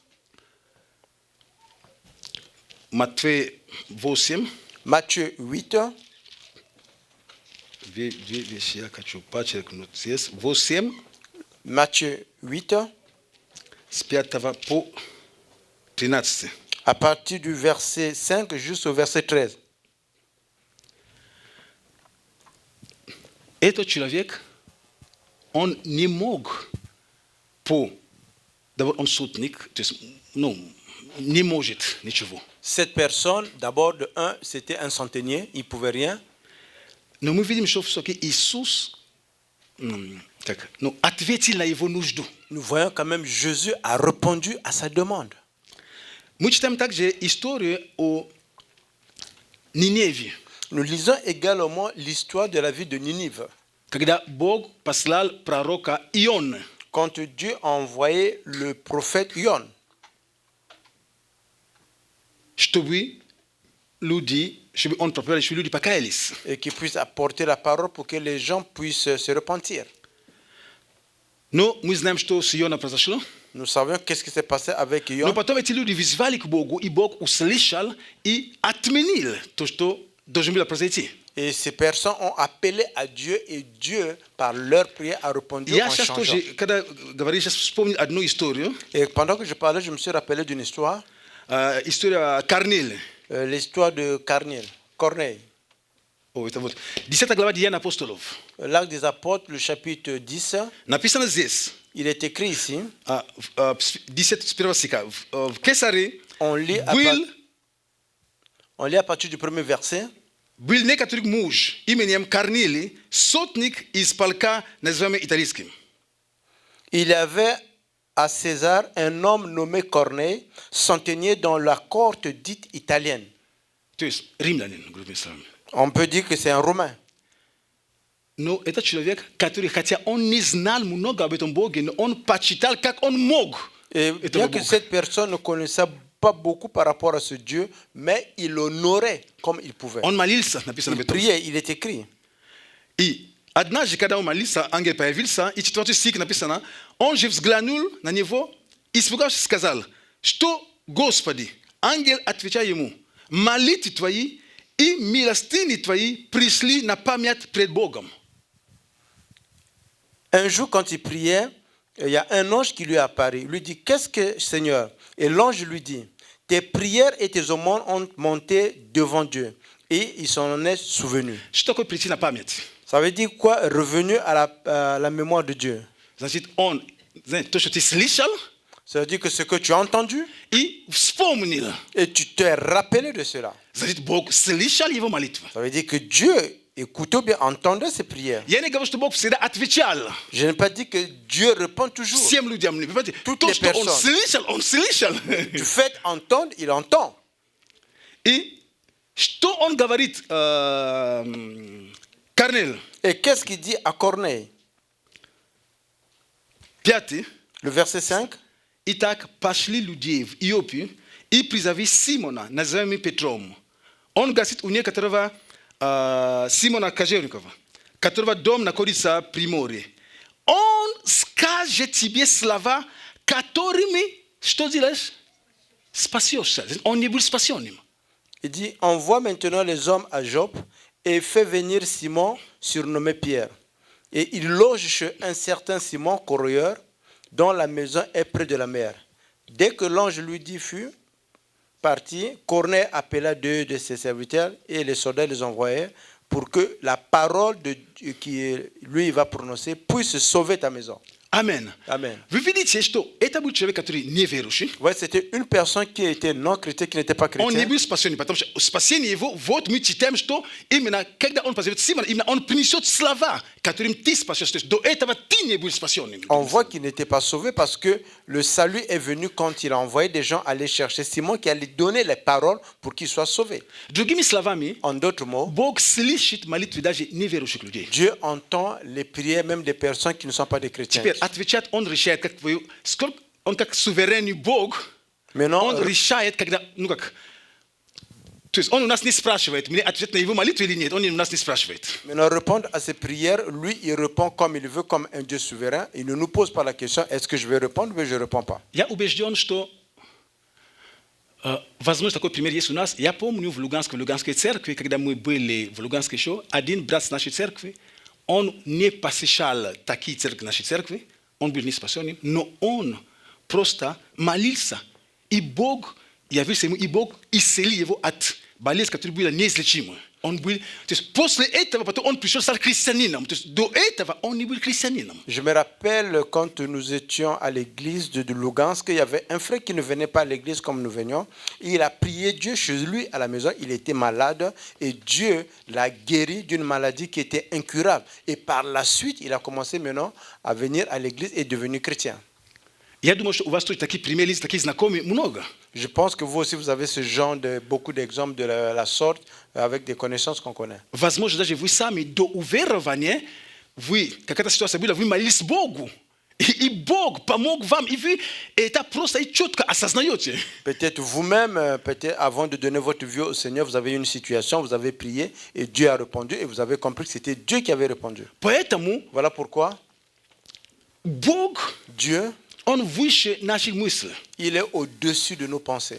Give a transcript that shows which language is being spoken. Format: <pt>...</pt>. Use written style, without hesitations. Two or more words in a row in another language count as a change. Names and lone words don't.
<fr>Matthieu 8. Matthieu 8. À partir du verset 5 jusqu'au verset 13.</fr> <ru>Этот человек, он не мог d'abord он сотник, то есть, не может ничего.</ru> <fr>Cette personne, d'abord, de un, c'était un centenier, il ne pouvait rien.</fr> <ru>Но мы видим, что все-таки Иисус ответил на его нужду.</ru> <fr>Nous voyons quand même Jésus a répondu à sa demande.</fr> <ru>Мы читаем также историю о Ниневе.</ru> <fr>Nous lisons également l'histoire de la ville de Ninive.</fr> <ru>Когда Бог послал пророка Иона.</ru> <fr>Quand Dieu a envoyé le prophète Ion.</fr> <ru>Чтобы он проповедовал, чтобы люди покаялись.</ru> <fr>Et qui puisse apporter la parole pour que les gens puissent se repentir.</fr> <ru>Но мы знаем, что с Ионом произошло.</ru> <fr>Nous savons qu'est-ce qui s'est passé avec Ion.</fr> <ru>Но потом эти люди вызвали к Богу, и Бог услышал и отменил то, что должно было произойти.</ru> <fr>Et ces personnes ont appelé à Dieu et Dieu, par leur prière, a répondu en changeant. Et pendant que je parlais, je me suis rappelé d'une histoire.</fr> <ru>История Корнилия.</ru> <fr>L'histoire de Corneille.</fr> <ru>10 глава Деяний апостолов.</ru> <fr>L'acte des apôtres, le chapitre 10.</fr> <ru>Написано здесь.</ru> <fr>Il est écrit ici.</fr> <ru>10 стиха. В Кесарии</ru> <fr>on lit à partir du premier verset.</fr> <ru>Был некоторый муж именем Корнилий, сотник из полка, называемый италийским.</ru> <fr>Il y avait à César un homme nommé Corneille, centenier dans la cohorte dite italienne.</fr> <ru>То есть римлянин, грубо говоря.</ru> <fr>On peut dire que c'est un Romain.</fr> <ru>Но это человек, который, хотя он не знал много об этом Боге, но он почитал, как он мог.</ru> <fr>Et bien que cette personne ne connaissait pas beaucoup par rapport à ce Dieu, mais il l'honorait comme il pouvait.</fr> <ru>Он молился, написано.</ru> <fr>Il priait, il est écrit.</fr> <ru>И однажды, когда он молился, ангел появился, и 4 стих написано, он же взглянул на него, испугавшись, сказал, что, Господи, ангел отвечал ему, молитвы твои и милостыни твои пришли на память пред Богом.</ru> <fr>Un jour, quand il priait, il y a un ange qui lui est apparu. Il lui dit, qu'est-ce que, Seigneur? Et l'ange lui dit, tes prières et tes aumônes ont monté devant Dieu. Et il s'en est souvenu.</fr> <ru>Что такое прийти на память?</ru> <fr>Ça veut dire quoi? Revenu à la mémoire de Dieu.</fr> <ru>Значит, он, то, что ты слышал,</ru> <fr>ça veut dire que ce que tu as entendu,</fr> <ru>и вспомнил.</ru> <fr>Et tu t'es rappelé de cela.</fr> <ru>Значит, Бог слышал его молитву.</ru> <fr>Ça veut dire que Dieu écoutait bien, entendait ses prières.</fr> <ru>Я не говорю, что Бог всегда отвечал.</ru> <fr>Je n'ai pas dit que Dieu répond toujours.</fr> <ru>Всем людям,</ru> <fr>toutes les personnes.</fr> <ru>Он слышал.</ru> <fr>Du fait entendre, il entend.</fr> <ru>И что он говорит Корнель?</ru> <fr>Et qu'est-ce qu'il dit à Corneille? 5. Le verset 5.</fr> <ru>Итак, пошли людей в Иопию и призови Симона, называемый Петром. Он гостит у некоторого Симона Кожевникова, которого дом находится при море. Он скажет тебе слова, которыми, что делаешь? Спасешься. Он не будет спасенным.</ru> <fr>Il dit, envoie maintenant les hommes à Joppe et fais venir Simon, surnommé Pierre. Et il loge chez un certain Simon corroyeur, dont la maison est près de la mer. Dès que l'ange lui dit fut parti, Corneille appela 2 de ses serviteurs et les soldats les envoyèrent pour que la parole de Dieu qui lui va prononcer puisse sauver ta maison. Amen. Amen.</fr> <ru>Вы видите, что это был человек, который неверующий.</ru> <fr>Ouais, c'était une personne qui était non chrétienne, qui n'était pas</fr> <ru>Он не</ru> <fr>chrétienne.</fr> <ru>был спасен, потому что спасение его, вот мы читаем, что именно когда он позовет Симона, именно он принесет слова, которым ты спасешь. То есть до этого ты не был спасенным.</ru> <fr>On voit qu'il n'était pas sauvé parce que le salut est venu quand il a envoyé des gens aller chercher Simon qui allait donner les paroles pour qu'il soit sauvé.</fr> <ru>Другими словами,</ru> <fr>En d'autres mots,</fr> <ru>Бог слышит молитвы даже неверующих людей.</ru> <fr>Dieu entend les prières même des personnes qui ne sont pas des chrétiens.</fr> <ru>Теперь отвечает, он решает, как твою, сколько, он как суверенный Бог,</ru> <fr>Maintenant,</fr> <ru>он решает, когда, ну как, то есть он у нас не спрашивает, мне ответить на его молитву или нет, он у нас не спрашивает.</ru> <fr>maintenant, répondre à ces prières, lui, il répond comme il veut, comme un Dieu souverain. Il ne nous pose pas la question, est-ce que je vais répondre ou je ne réponds pas.</fr> <ru>Я убежден, что, возможно, такой пример есть у нас. Я помню в Луганской церкви, когда мы были в Луганске еще, один брат с нашей церкви, он не посещал такие церкви нашей церкви, он был не спасенным, но он просто молился, и Бог явился ему, и Бог исцелил его от болезни, которая была неизлечима. Он был, то есть после этого потом он пришел стал христианином. То есть до этого он не был христианином.</ru> <fr>Je me rappelle quand nous étions à l'église de Lugansk, il y avait un frère qui ne venait pas à l'église comme nous venions. Il a prié Dieu chez lui à la maison. Il était malade et Dieu l'a guéri d'une maladie qui était incurable. Et par la suite, il a commencé maintenant à venir à l'église et est devenu chrétien.</fr> <ru>Я думаю, что у вас тоже такие примеры, такие знакомые много.</ru> <fr>Je pense que vous aussi, vous avez ce genre de beaucoup d'exemples de la sorte avec des connaissances qu'on connaît.</fr> <ru>Возможно, даже вы сами до уверования, вы, какая-то ситуация была, вы молились Богу. И Бог помог вам, и вы это просто и четко осознаете.</ru> <fr>Peut-être vous-même, peut-être avant de donner votre vie au Seigneur, vous avez eu une situation, vous avez prié et Dieu a répondu et vous avez compris que c'était Dieu qui avait répondu.</fr> <ru>Поэтому</ru> <fr>Voilà pourquoi</fr> <ru>Бог,</ru> <fr>Dieu,</fr> <ru>Он выше наших мыслей.</ru> <fr>il est au-dessus de nos pensées.</fr>